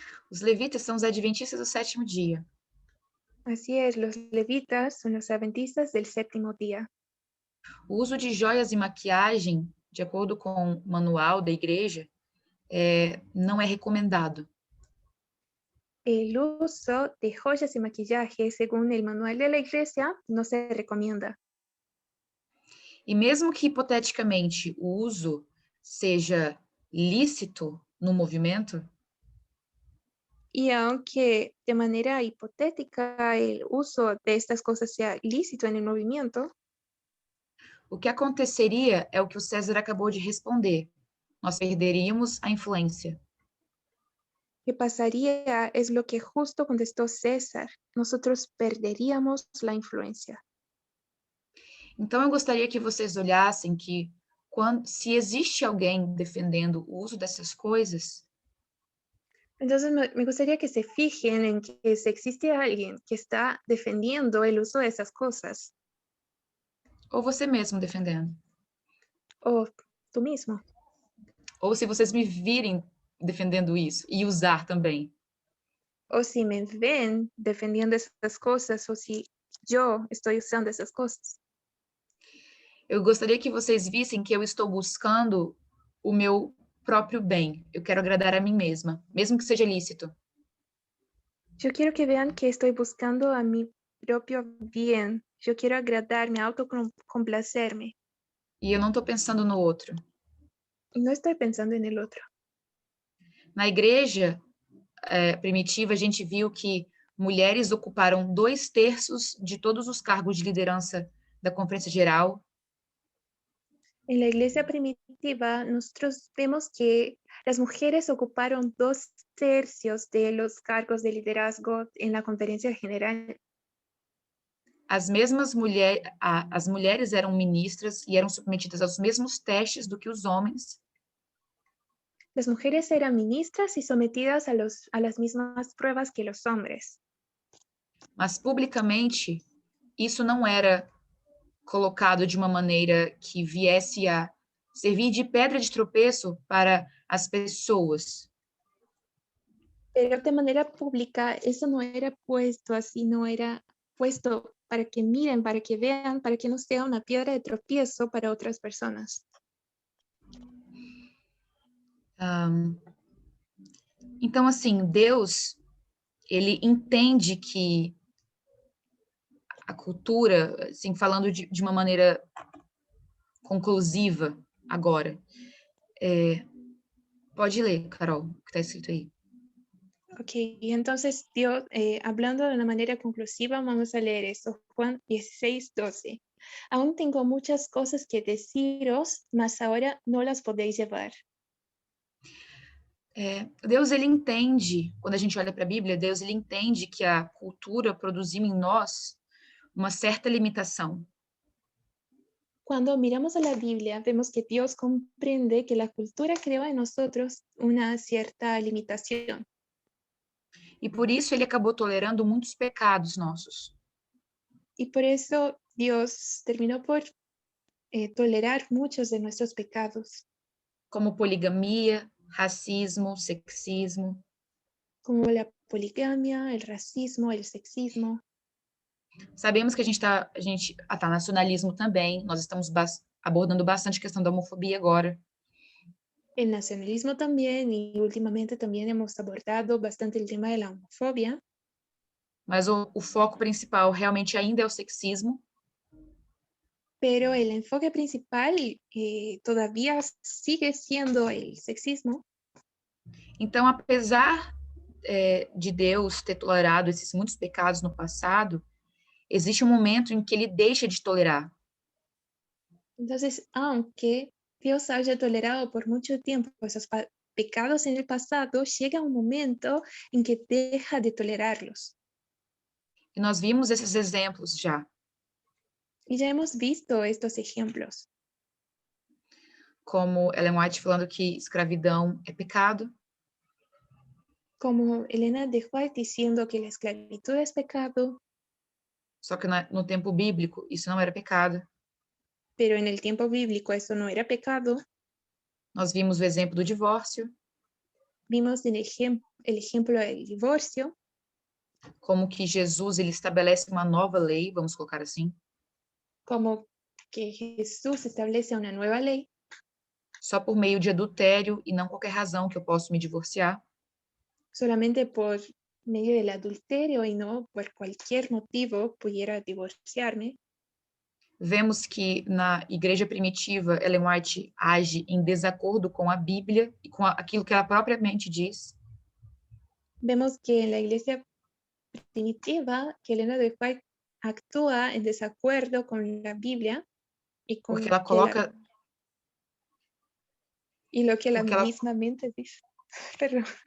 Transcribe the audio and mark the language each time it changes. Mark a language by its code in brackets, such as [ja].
[pt] Os levitas são os adventistas do sétimo dia. [es] Así es, los levitas son los adventistas del séptimo día. [pt] O uso de joias e maquiagem, de acordo com o manual da igreja, não é recomendado. [es] El uso de joyas y maquillaje, según el manual de la iglesia, no se recomienda. [pt] E mesmo que hipoteticamente o uso seja lícito no movimento, [es] Y aunque de manera hipotética el uso de estas cosas sea lícito en el movimiento, [pt] o que aconteceria é o que o César acabou de responder. Nós perderíamos a influência. [es] que pasaría es lo que justo contestó César. Nosotros perderíamos la influencia. [pt] Então, eu gostaria que vocês olhassem que, se existe alguém defendendo o uso dessas coisas, [es] Entonces me gustaría que se fijen en que si existe alguien que está defendiendo el uso de esas cosas, [pt] ou você mesmo defendendo, [es] o tú mismo, [pt] ou se vocês me virem defendendo isso e usar também. [es] o si me ven defendiendo esas cosas, o si yo estoy usando esas cosas. [pt] Eu gostaria que vocês vissem que eu estou buscando o meu próprio bem. Eu quero agradar a mim mesma, mesmo que seja lícito. [es] Yo quiero que vean que estoy buscando a mi propio bien. Yo quiero agradarme, autocomplacerme. [pt] E eu não estou pensando no outro. [es] Y no estoy pensando en el otro. [pt] Na igreja primitiva, a gente viu que mulheres ocuparam 2/3 de todos os cargos de liderança da Conferência Geral. [es] En la iglesia primitiva, nosotros vemos que las mujeres ocuparon 2/3 de los cargos de liderazgo en la conferencia general. [pt] As mesmas mulheres, as mulheres eram ministras e eram submetidas aos mesmos testes do que os homens. [es] Las mujeres eran ministras y sometidas a las mismas pruebas que los hombres. [pt] Mas publicamente, isso não era colocado de uma maneira que viesse a servir de pedra de tropeço para as pessoas. [es] Pero de manera pública, eso no era puesto así, no era puesto para que miren, para que vean, para que no sea una piedra de tropiezo para otras personas. [pt] Então, assim, Deus, ele entende que a cultura, assim, falando de uma maneira conclusiva agora, pode ler, Carol, o que está escrito aí. [es] Ok, entonces Dios, hablando de una manera conclusiva, vamos a leer eso, Juan 16:12. Aún tengo muchas cosas que deciros, mas ahora no las podéis llevar. [pt] Deus, ele entende, quando a gente olha para a Bíblia, Deus, ele entende que a cultura produziu em nós uma certa limitação. [es] Cuando miramos a la Biblia, vemos que Dios comprende que la cultura creó en nosotros una cierta limitación. [pt] E por isso ele acabou tolerando muitos pecados nossos. [es] Y por eso Dios terminó por tolerar muchos de nuestros pecados, [pt] Como poligamia, racismo, sexismo. [es] como la poligamia, el racismo, el sexismo. [pt] Sabemos que a gente tá nacionalismo também, nós estamos abordando bastante a questão da homofobia agora. [es] El nacionalismo también, y últimamente también hemos abordado bastante el tema de la homofobia, [pt] Mas o foco principal realmente ainda é o sexismo. [es] pero el enfoque principal todavía sigue siendo el sexismo. [pt] Então, apesar de Deus ter tolerado esses muitos pecados no passado, existe um momento em que ele deixa de tolerar. [es] Entonces, aunque Dios haya tolerado por mucho tiempo esos pecados en el pasado, llega un momento en que deja de tolerarlos. [pt] E nós vimos esses exemplos já. [es] Y ya hemos visto estos ejemplos, [pt] Como Ellen White falando que escravidão é pecado, [es] como Elena de White diciendo que la esclavitud es pecado, [pt] só que no tempo bíblico isso não era pecado. [es] pero en el tiempo bíblico eso no era pecado. [pt] Nós vimos o exemplo do divórcio, [es] Vimos el ejemplo del divorcio, [pt] como que Jesus ele estabelece uma nova lei, vamos colocar assim, [es] como que Jesús establece una nueva ley [pt] só por meio de adultério e não qualquer razão que eu posso me divorciar. [es] solamente por medio del adulterio y no por cualquier motivo pudiera divorciarme. [pt] Vemos que na igreja primitiva, Ellen White age em desacordo com a Bíblia e com aquilo que ela propriamente diz. [es] Vemos que en la iglesia primitiva, que Elena de White actúa en desacuerdo con la Biblia y con [pt] Porque ela coloca, [es] y lo que la [pt] porque ela, [es] misma mente dice. Perdón.